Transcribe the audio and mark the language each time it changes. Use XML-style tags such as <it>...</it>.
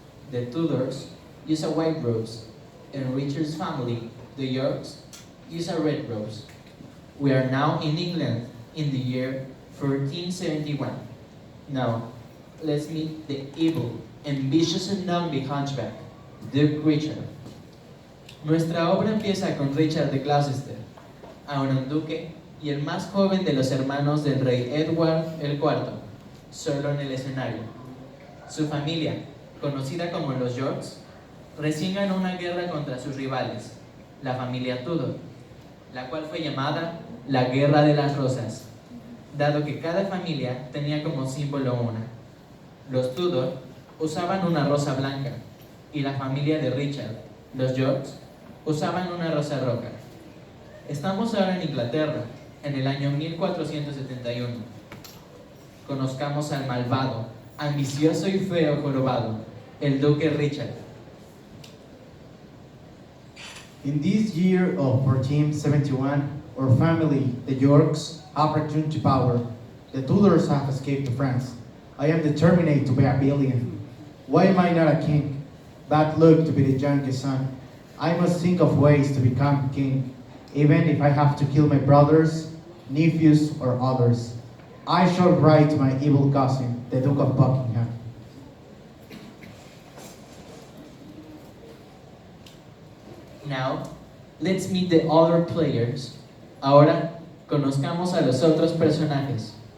<en>The Tudors used a white rose, and Richard's family, the Yorks, used a red rose. We are now in England in the year 1471. Now, let's meet the evil, ambitious and ugly hunchback, Duke Richard.</en> <es>Nuestra obra empieza con Richard de Gloucester, ahora un duque y el más joven de los hermanos del rey Edward IV, solo en el escenario. Su familia, conocida como los Yorks, recién ganó una guerra contra sus rivales, la familia Tudor, la cual fue llamada la Guerra de las Rosas, dado que cada familia tenía como símbolo una. Los Tudor usaban una rosa blanca y la familia de Richard, los Yorks, usaban una rosa roja. Estamos ahora en Inglaterra, en el año 1471. Conozcamos al malvado, ambicioso y feo jorobado, el duque Richard.</es> <en>In this year of 1471, our family, the Yorks, have returned to power. The Tudors have escaped to France. I am determined to be a billion. Why am I not a king? Bad luck to be the youngest son. I must think of ways to become king, even if I have to kill my brothers, nephews, or others. I shall write to my evil cousin, the Duke of Buckingham. Now, let's meet the other players.</en> <es>Ahora, conozcamos a los otros personajes.</es>